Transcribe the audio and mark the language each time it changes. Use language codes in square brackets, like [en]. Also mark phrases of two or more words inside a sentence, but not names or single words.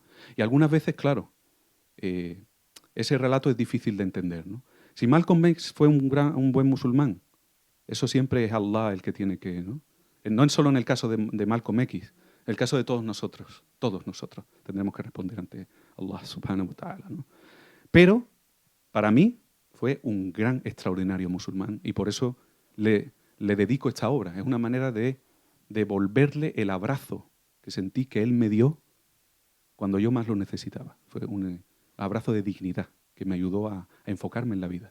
[es] Y algunas veces, claro, ese relato es difícil de entender, ¿no? Si Malcolm X fue un buen musulmán, eso siempre es Allah el que tiene que, ¿no? No es solo en el caso de Malcolm X, en el caso de todos nosotros tendremos que responder ante Allah [ar] سبحانه وتعالى, [es] ¿no? Pero, para mí, fue un gran, extraordinario musulmán y por eso le dedico esta obra. Es una manera de devolverle el abrazo que sentí que él me dio cuando yo más lo necesitaba. Fue un abrazo de dignidad que me ayudó a enfocarme en la vida.